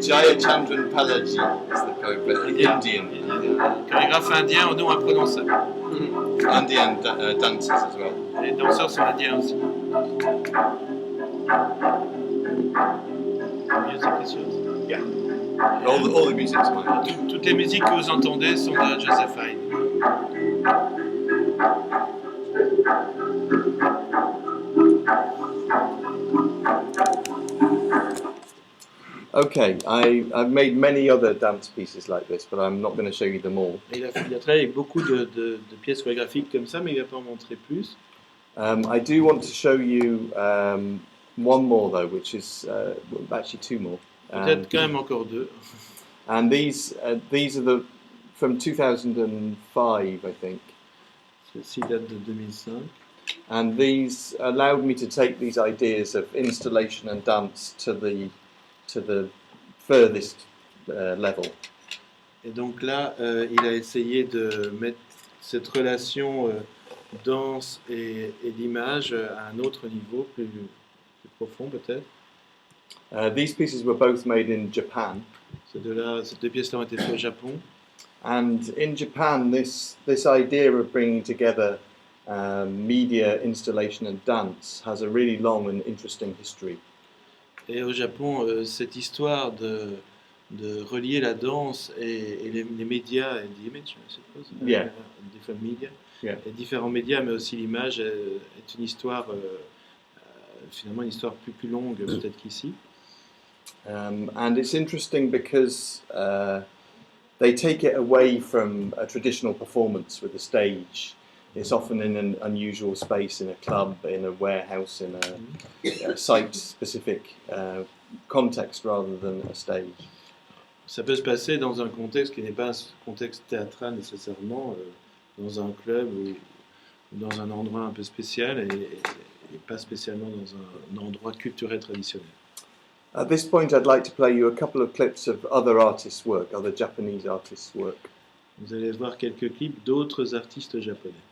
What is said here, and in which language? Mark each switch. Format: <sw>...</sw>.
<en>Jaya Chandran Palaji is the choreographer. Indian.</en> <fr>Chorégraphe indien au nom imprononçable.</fr> <en>Indian dancers as well.</en> <fr>Les danseurs sont indiens aussi.</fr> <en>Music is yours? Yeah. All the music's mine.</en> <fr>Toutes les musiques que vous entendez sont de Joseph Hyde.</fr> <en>Okay, I've made many other dance pieces like this, but I'm not going to show you them all.</en> <fr>Il a travaillé avec beaucoup de pièces chorégraphiques comme ça, mais il ne va pas en montrer plus.</fr> <en>I do want to show you one more though, which is actually two more.</en> <fr>Peut-être quand même encore deux.</fr> <en>And these are the from 2005, I think.</en> <fr>Ceci date de 2005.</fr> <en>And these allowed me to take these ideas of installation and dance to the furthest level.</en> <fr>Et donc là, il a essayé de mettre cette relation danse et l'image à un autre niveau, plus profond peut-être.</fr> <en>These pieces were both made in Japan.</en> <fr>Ces deux pièces-là ont été faites au Japon.</fr> <en>And in Japan, this idea of bringing together media, installation and dance has a really long and interesting history.</en> <fr>Et au Japon, cette histoire de relier la danse et les médias, et l'image,</fr> <en>I suppose, Yeah. different media, Yeah.</en> <fr>et différents médias, mais aussi l'image, est une histoire, finalement une histoire plus longue peut-être qu'ici.</fr> <en>And it's interesting because they take it away from a traditional performance with a stage. It's often in an unusual space, in a club, in a warehouse, in a site-specific context rather than a stage.</en> <fr>Ça peut se passer dans un contexte qui n'est pas un contexte théâtral nécessairement, dans un club ou dans un endroit un peu spécial et pas spécialement dans un endroit culturel traditionnel.</fr> <en>At this point, I'd like to play you a couple of clips of other artists' work, other Japanese artists' work.</en> <fr>Vous allez voir quelques clips d'autres artistes japonais.</fr>